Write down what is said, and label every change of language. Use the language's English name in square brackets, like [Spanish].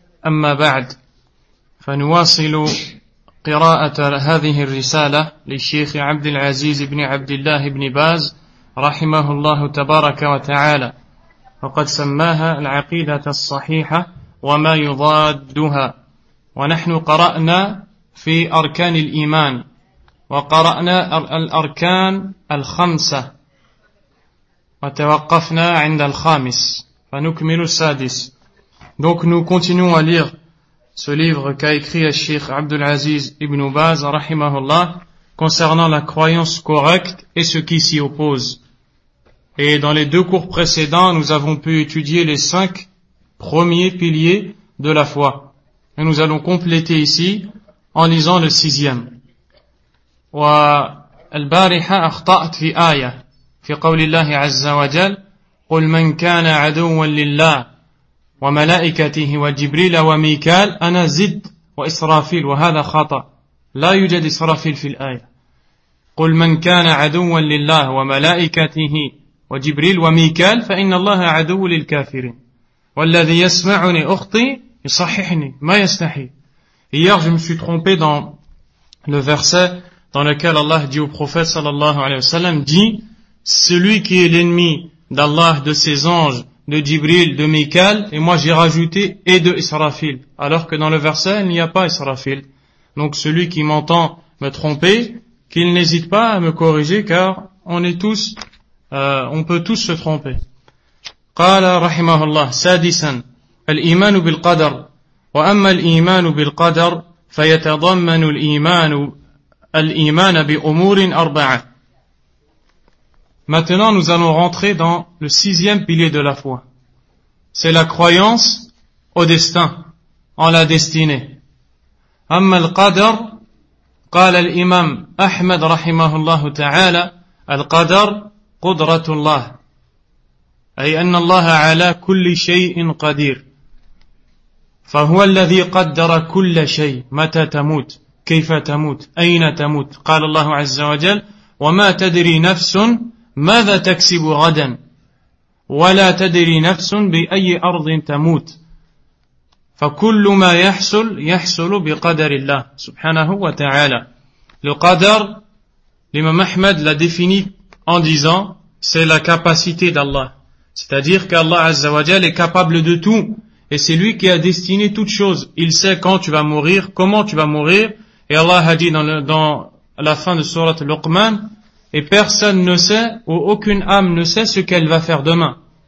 [Arabic] أما بعد، فنواصل قراءة هذه الرسالة للشيخ عبد العزيز بن عبد الله بن باز رحمه الله تبارك وتعالى، وقد سماها العقيدة الصحيحة وما يضادها. ونحن قرأنا في أركان الإيمان، وقرأنا الأركان الخمسة وتوقفنا عند الخامس، فنكمل السادس. [French] Donc nous continuons à lire ce livre qu'a écrit الشيخ عبد العزيز ابن باز [Arabic] رحمه الله [French] concernant la croyance correcte et ce qui s'y oppose. Et dans les deux cours précédents, nous avons pu étudier les cinq premier pilier de la foi. Et nous allons compléter ici en lisant le sixième. [Arabic] والبارحة أخطأت في آية في قول الله عز وجل قل من كان عدوا لله وملائكته وجبريل وميكال أنا زد وإسرافيل، وهذا خطأ، لا يوجد إسرافيل في الآية. قل من كان عدوا لله وملائكته وجبريل وميكال فإن الله عدو للكافرين. والذي يسمعني أختي يصححني ما يستحي. [French] Hier, je me suis trompé dans le verset dans lequel Allah dit au prophète sallallahu alayhi wa sallam, dit celui qui est l'ennemi d'Allah, de ses anges, de Jibril, de Mikael, et moi j'ai rajouté et de Israfil, alors que dans le verset il n'y a pas Israfil. Donc celui qui m'entend me tromper, qu'il n'hésite pas à me corriger, car on est tous on peut tous se tromper. [Arabic] قال رحمه الله سادسا الإيمان بالقدر. وأما الإيمان بالقدر فيتضمن الإيمان بأمور أربعة. [French] Maintenant nous allons rentrer dans le sixième pilier de la foi. C'est la croyance au destin, en la destinée. [Arabic] أما القدر قال الإمام أحمد رحمه الله تعالى القدر قدرة الله أي أن الله على كل شيء قدير، فهو الذي قدر كل شيء، متى تموت، كيف تموت، أين تموت. قال الله عز وجل وما تدري نفس ماذا تكسب غدا ولا تدري نفس بأي أرض تموت، فكل ما يحصل يحصل بقدر الله سبحانه وتعالى. [French] القدر لمن أحمد لا ديفيني en disant c'est la capacité d'Allah. C'est-à-dire qu'Allah Azza wa Jal est capable de tout, et c'est lui qui a destiné toute chose. Il sait quand tu vas mourir, comment tu vas mourir, et Allah a dit dans la fin de Surat Luqman, et personne ne sait, ou aucune âme ne sait ce qu'elle va faire demain.